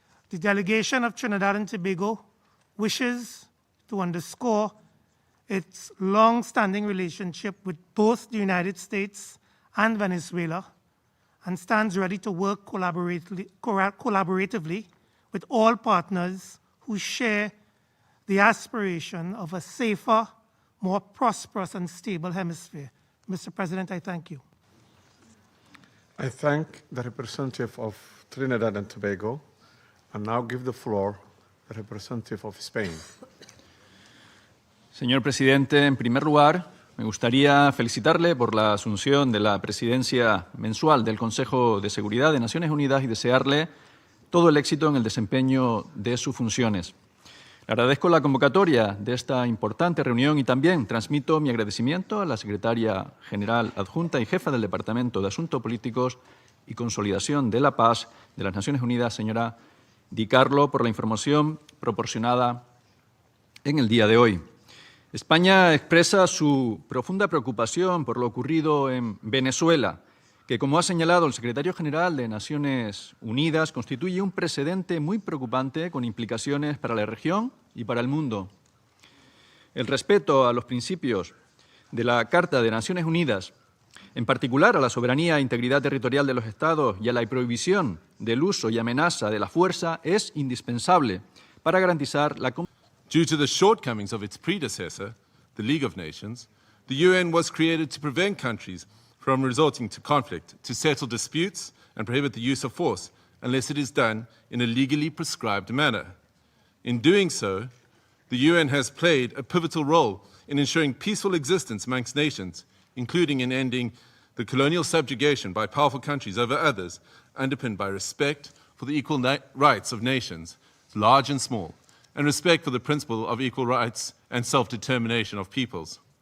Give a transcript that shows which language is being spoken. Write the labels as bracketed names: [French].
[English] The delegation of Trinidad and Tobago wishes to underscore its long-standing relationship with both the United States and Venezuela and stands ready to work collaboratively with all partners who share the aspiration of a safer, more prosperous and stable hemisphere. Mr. President, I thank you. I thank the representative of Trinidad and Tobago and now give the floor to the representative of Spain. [Spanish] Señor presidente, en primer lugar, me gustaría felicitarle por la asunción de la presidencia mensual del Consejo de Seguridad de Naciones Unidas y desearle todo el éxito en el desempeño de sus funciones. Le agradezco la convocatoria de esta importante reunión y también transmito mi agradecimiento a la secretaria general adjunta y jefa del Departamento de Asuntos Políticos y Consolidación de la Paz de las Naciones Unidas, señora 𝐃𝐨𝐧'𝐭, por la información proporcionada en el día de hoy. España expresa su profunda preocupación por lo ocurrido en Venezuela, que, como ha señalado el secretario general de Naciones Unidas, constituye un precedente muy preocupante con implicaciones para la región y para el mundo. El respeto a los principios de la Carta de Naciones Unidas, en particular a la soberanía e integridad territorial de los Estados y a la prohibición del uso y amenaza de la fuerza, es indispensable para garantizar la [English] Due to the shortcomings of its predecessor, the League of Nations, the UN was created to prevent countries from resorting to conflict, to settle disputes and prohibit the use of force, unless it is done in a legally prescribed manner. In doing so, the UN has played a pivotal role in ensuring peaceful existence amongst nations, including in ending the colonial subjugation by powerful countries over others, underpinned by respect for the equal rights of nations, large and small, and respect for the principle of equal rights and self-determination of peoples.